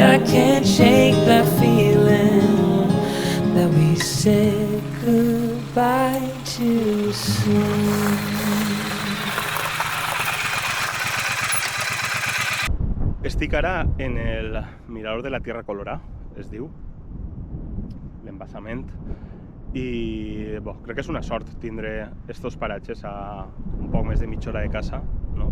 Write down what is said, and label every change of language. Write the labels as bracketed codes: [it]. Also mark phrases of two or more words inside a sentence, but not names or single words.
[en] I can't shake that feeling that we said goodbye too soon. [ca] Estic ara en el mirador de la Tierra Colorada, es diu, l'embassament. I crec que és una sort tindre estos paratges a un poc més de mitja hora de casa, no?